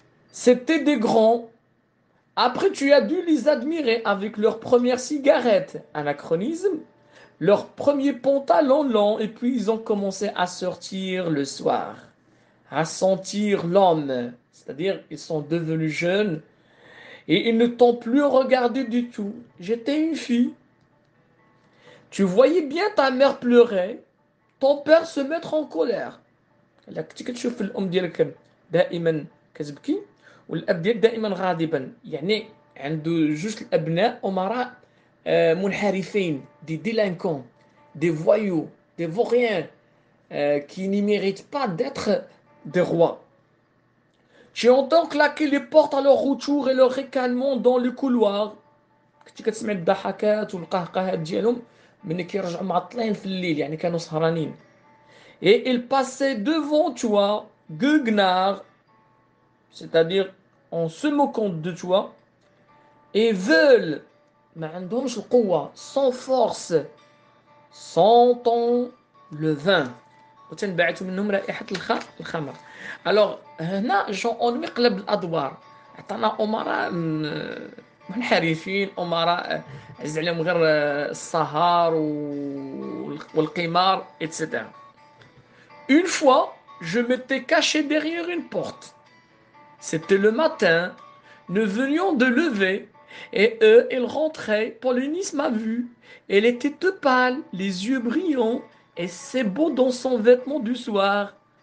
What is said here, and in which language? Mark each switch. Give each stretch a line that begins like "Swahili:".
French: C'était des grands. Après, tu as dû les admirer avec leur première cigarette, anachronisme, leur premier pantalon long, et puis ils ont commencé à sortir le soir, à sentir l'homme, c'est-à-dire ils sont devenus jeunes et ils ne t'ont plus regardé du tout. J'étais une fille. Tu voyais bien ta mère pleurer, ton père se mettre en colère.
Arabic: لا كنتي كتشوف الام ديالك دائما كتبكي والاب ديالك دائما غاضبا، يعني عنده جوج الابناء امراء منحرفين،
French: دي ديلانكون، دي فويو، دي فوريان qui n'y méritent pas d'être des rois. Tu entends claquer les portes à leur retour et leur ricanement dans le couloir.
Arabic: كنتي كتسمع الضحكات والقهقهات ديالهم ملي كيرجعوا معطلين في الليل، يعني كانوا سهرانين.
French: Et il passait devant toi, guegnard, c'est-à-dire en se moquant de toi, et veulent,
Arabic: ما عندهمش القوة,
French: sans force, sentant le vin.
Arabic: وتنبعث منهم رائحة الخمر. Alors هنا جون اونمي قلب الادوار، عطانا امراء منحرفين، امراء عز عليهم غير السهر والقمار etc.
French: Une fois, je m'étais caché derrière une porte. C'était le matin, nous venions de lever, et eux, ils rentraient. Polynice m'a vu. Elle était toute pâle, les yeux brillants, et c'est beau dans son vêtement du soir.